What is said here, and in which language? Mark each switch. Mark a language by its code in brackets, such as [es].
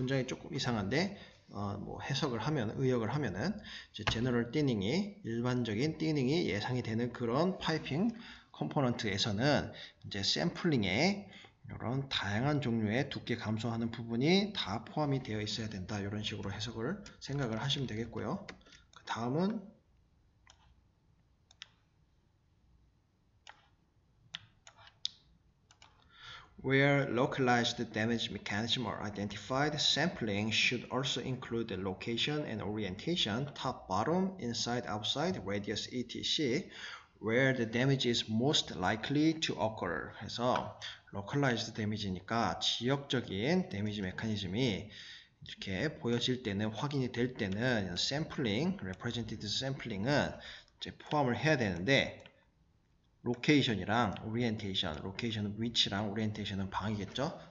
[ko] 문장이 조금 이상한데 뭐 해석을 하면 의역을 하면은 이제 제너럴 띠닝이 일반적인 띠닝이 예상이 되는 그런 파이핑 컴포넌트에서는 이제 샘플링에 이런 다양한 종류의 두께 감소하는 부분이 다 포함이 되어 있어야 된다. 이런 식으로 생각을 하시면 되겠고요. [en] 그 다음은 Where localized damage mechanisms are identified, sampling should also include the location and orientation, top, bottom, inside, outside, radius, etc. where the damage is most likely to occur. [ko] 해서 localized damage니까 지역적인 데미지 메커니즘이 이렇게 보여질 때는, 확인이 될 때는 샘플링, representative 샘플링은 이제 포함을 해야 되는데, 로케이션이랑 오리엔테이션, 로케이션은 위치랑 오리엔테이션은 방이겠죠?